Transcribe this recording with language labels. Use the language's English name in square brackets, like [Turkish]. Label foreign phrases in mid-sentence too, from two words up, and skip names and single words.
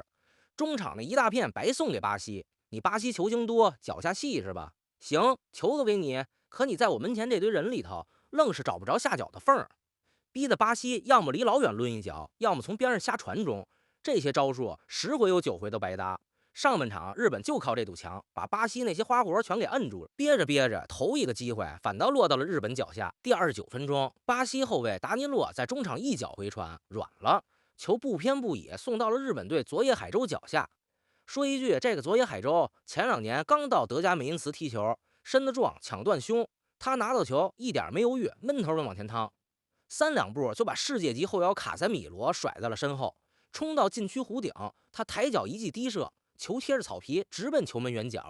[Chinese] 中場那一大片白送給巴西，你巴西球星多，腳下細是吧？行，球都給你，可你在我門前這堆人裡頭，愣是找不着下腳的縫兒，逼得巴西要麼離老遠掄一腳，要麼從邊上瞎傳中。這些招數10回有9回都白搭。上半場日本就靠這堵牆，把巴西那些花活全給摁住了，憋着憋着，頭一個機會反倒落到了日本腳下。第29分鐘，巴西後衛達尼洛在中場一腳回傳軟了，球不偏不倚送到了日本隊佐野海舟腳下。說一句，這個佐野海舟前2年剛到德甲美因茨踢球，身子壯，搶斷胸，他拿到球一點沒猶豫，悶頭往前趟，3兩步就把世界級後腰卡塞米羅甩在了身後，衝到禁區弧頂，他抬腳一記低射，球貼着草皮直奔球門遠角。